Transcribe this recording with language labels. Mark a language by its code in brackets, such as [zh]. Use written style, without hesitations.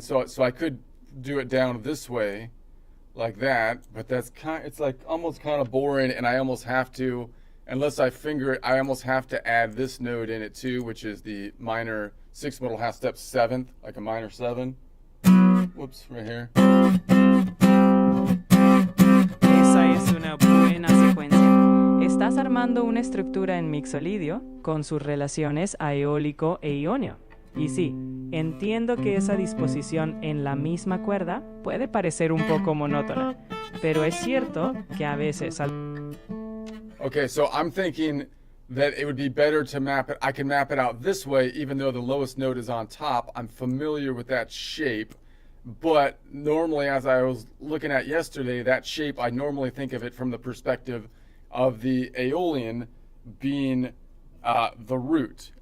[en] So I could do it down this way, like that, but it's like almost kind of boring, and I almost have to, unless I finger it, I almost have to add this node in it too, which is the minor 6 modal half step 7th, like a minor 7. Whoops, right here. [es] Esa es una buena secuencia. Estás armando una estructura en mixolidio con sus relaciones a eólico e ionio. Y sí, entiendo que esa disposición en la misma cuerda puede parecer un poco monótona, pero es cierto que a veces... [en] Okay, so I'm thinking that it would be better to map it. I can map it out this way, even though the lowest node is on top. I'm familiar with that shape. But normally, as I was looking at yesterday, that shape, I normally think of it from the perspective of the Aeolian being the root.